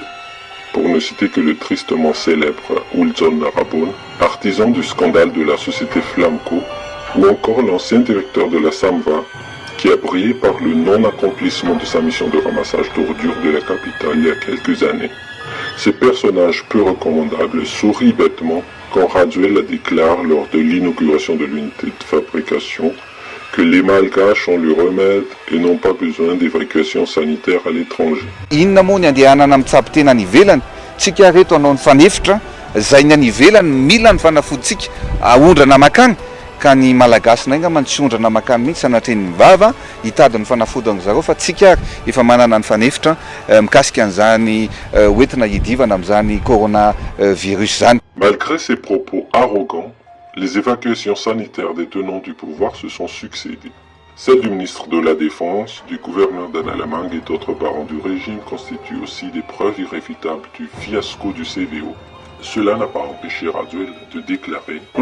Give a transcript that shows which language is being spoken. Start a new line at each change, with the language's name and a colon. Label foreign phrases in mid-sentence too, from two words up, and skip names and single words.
French: Pour ne citer que le tristement célèbre Ulzon Narabon, artisan du scandale de la société Flamco, ou encore l'ancien directeur de la Samva, qui a brillé par le non-accomplissement de sa mission de ramassage d'ordures de la capitale il y a quelques années. Ces personnages peu recommandables sourient bêtement quand Rajoelina déclare lors de l'inauguration de l'unité de fabrication que les Malgaches ont le remède et n'ont pas besoin d'évacuation sanitaire à l'étranger.
Malagasy: Inona moa ny andehanana mitsaby tena any ivelany, tsika reto anao ny fanefitra, zay ny any ivelany mila ny fanafoditsika aondrana makany, ka ny malagasy naingamba tsy ondrana makany mihitsy sanatreny mivava hitady ny fanafody an'zareo fa tsika efa manana ny fanefitra mikasika an'izany hoentina hidivana amin'izany coronavirus zany.
French: Malgré ces propos arrogants, les évacuations sanitaires des tenants du pouvoir se sont succédées. Celles du ministre de la Défense, du gouverneur d'Analamang et d'autres parents du régime constituent aussi des preuves irréfutables du fiasco du CVO. Cela n'a pas empêché Rajoelina de déclarer «